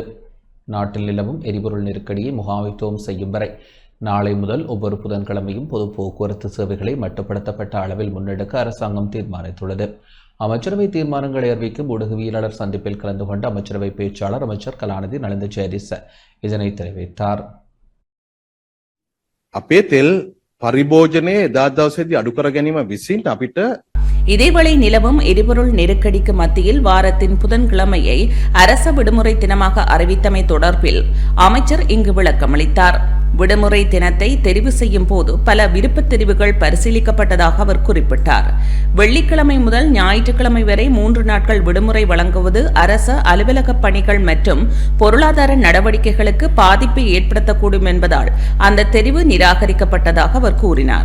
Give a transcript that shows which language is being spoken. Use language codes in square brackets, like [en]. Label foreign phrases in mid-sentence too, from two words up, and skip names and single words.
[ta] நாட்டில் நிலவும் எரிபொருள் நெருக்கடியை முகாமைத்துவம் செய்யும் வரை நாளை முதல் ஒவ்வொரு புதன்கிழமையும் பொது போக்குவரத்து சேவைகளை மட்டுப்படுத்தப்பட்ட அளவில் முன்னெடுக்க அரசாங்கம் தீர்மானித்துள்ளது. அமைச்சரவை தீர்மானங்களை அறிவிக்கும் ஊடகவியலாளர் சந்திப்பில் கலந்து கொண்ட அமைச்சரவை பேச்சாளர் அமைச்சர் கலாநிதி நலிந்த ஜெயதிச இதனை தெரிவித்தார். [si] අපේ තෙල් පරිභෝජනයේ එදා දවසේදී අඩු කර ගැනීම විසින් අපිට [ta] இதேவேளை நிலவும் எரிபொருள் நெருக்கடிக்கு மத்தியில் வாரத்தின் புதன்கிழமையை அரச விடுமுறை தினமாக அறிவித்தமை தொடர்பில் அமைச்சர் இங்கு விளக்கமளித்தார். விடுமுறை தினத்தை தெரிவு செய்யும் போது பல விருப்பத் தெரிவுகள் பரிசீலிக்கப்பட்டதாக அவர் குறிப்பிட்டார். வெள்ளிக்கிழமை முதல் ஞாயிற்றுக்கிழமை வரை 3 நாட்கள் விடுமுறை வழங்குவது அரச அலுவலக பணிகள் மற்றும் பொருளாதார நடவடிக்கைகளுக்கு பாதிப்பை ஏற்படுத்தக்கூடும் என்பதால் அந்த தெரிவு நிராகரிக்கப்பட்டதாக அவர் கூறினார்.